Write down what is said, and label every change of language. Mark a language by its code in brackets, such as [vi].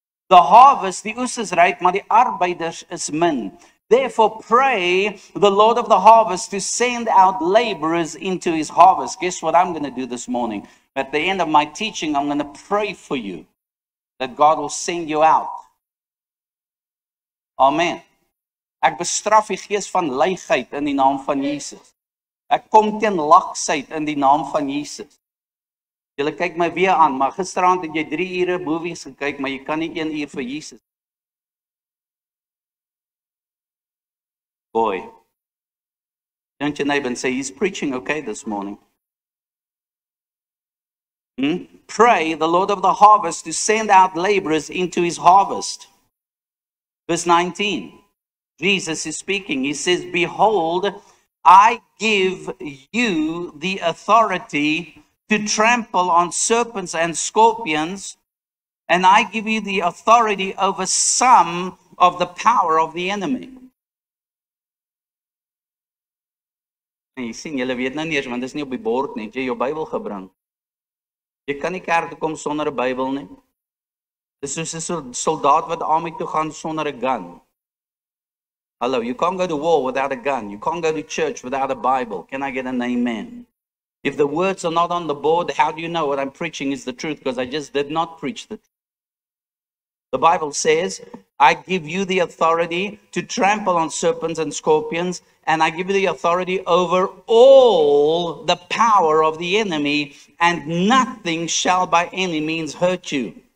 [en] The harvest, [af] die oes is ryk, maar die arbeiders is min. [en] Therefore pray the Lord of the harvest to send out laborers into his harvest. Guess what I'm going to do this morning? At the end of my teaching, I'm going to pray for you that God will send you out. Amen. [af] Ek bestraf die gees van luiheid in die naam van Jesus. Ek kom teen laksheid in die naam van Jesus. Julle kyk my weer aan, maar gisteraand het jy 3 ure movies gekyk, maar jy kan nie 1 uur vir Jesus. [en] Boy, don't your neighbor and say, he's preaching okay this morning. Pray the Lord of the harvest to send out laborers into his harvest. Verse 19, Jesus is speaking. He says, behold, I give you the authority to trample on serpents and scorpions, and I give you the authority over some of the power of the enemy. [af] En jy sien, julle weet nou nie eens, want dit is nie op die bord nie, jy jou Bybel gebring. Jy kan nie kerk toe kom sonder 'n Bybel nie. Dis soos 'n soldaat wat army toe gaan sonder 'n gun. [en] Hello, you can't go to war without a gun. You can't go to church without a Bible. Can I get an amen? If the words are not on the board, how do you know what I'm preaching is the truth? Because I just did not preach the truth. The Bible says, I give you the authority to trample on serpents and scorpions, and I give you the authority over all the power of the enemy, and nothing shall by any means hurt you.